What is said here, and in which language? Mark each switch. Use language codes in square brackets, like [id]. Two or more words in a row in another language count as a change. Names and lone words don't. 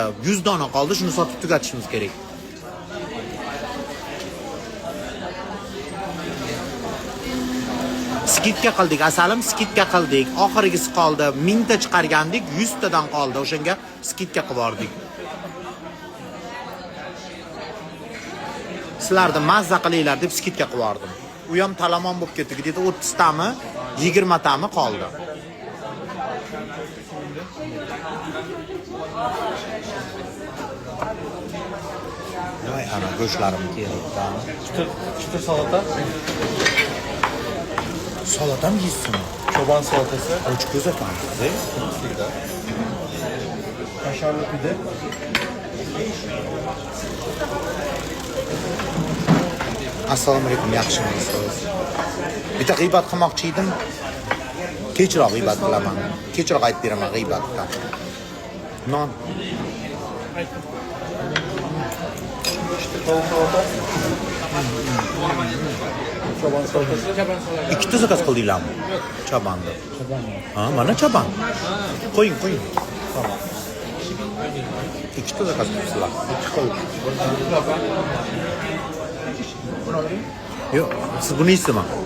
[uz] 100 dona qoldi, shuni sotib tugatishimiz kerak. Skidka qildik, asalim skidka qildik. Oxirgisi qoldi. 1000 ta chiqargandik, 100 tadan qoldi. O'shanga skidka qilib yordik. Sizlarni mazza qilinglar deb skidka qilib yordim. U ham talamon bo'lib ketdi. Где-то 30 tami, 20 tami qoldi. Voy, ana go'shtlarim keldi. [tr] Çıtır salata. [uz] Salatam yeysizmi? [tr] Çoban salatası. [uz] Och ko'z ekansiz, [tr] Kaşarlı pide. [uz] Assalomu alaykum, yaxshimisiz? Bitta g'iybat qilmoqchi edim. Kechroq g'iybat qilaman. Kechroq aytib beraman g'iybatda. Non. [tr] Tavuk salata. Çoban salatası. [uz] Ikkita zakaz qildinglarmi? Chabanni. Ha, mana chaban. Qo'ying. [tr] Tamam. [uz] Ikkita zakaz qilibsizlar. Yo'q, siz buni yeysizmi?